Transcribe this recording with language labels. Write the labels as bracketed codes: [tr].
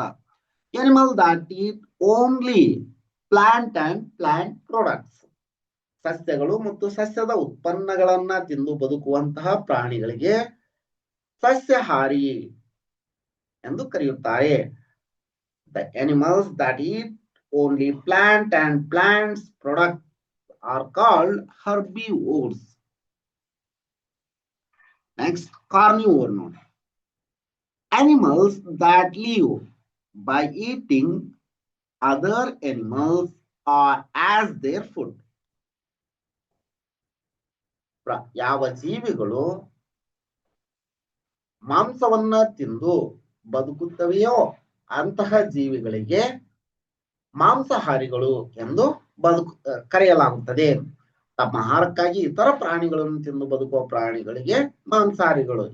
[en] Animal that eat only plant and plant products. [kn] ಸಸ್ಯಗಳು ಮತ್ತು ಸಸ್ಯದ ಉತ್ಪನ್ನಗಳನ್ನ ತಿಂದು ಬದುಕುವಂತಹ ಪ್ರಾಣಿಗಳಿಗೆ ಸಸ್ಯಹಾರಿ ಎಂದು ಕರೆಯುತ್ತಾರೆ. [en] The animals that eat only plant and plants products are called herbivores. Next, carnivore. Animals that live by eating other animals or as their food. [kn] ಯಾವ ಜೀವಿಗಳು ಮಾಂಸವನ್ನ ತಿಂದು ಬದುಕುತ್ತವೆಯೋ ಅಂತಹ ಜೀವಿಗಳಿಗೆ ಮಾಂಸಾಹಾರಿಗಳು ಎಂದು ಕರೆಯಲಾಗುತ್ತದೆ. ತಮ್ಮ ಆಹಾರಕ್ಕಾಗಿ ಇತರ ಪ್ರಾಣಿಗಳನ್ನು ತಿಂದು ಬದುಕುವ ಪ್ರಾಣಿಗಳಿಗೆ ಮಾಂಸಾಹಾರಿಗಳು.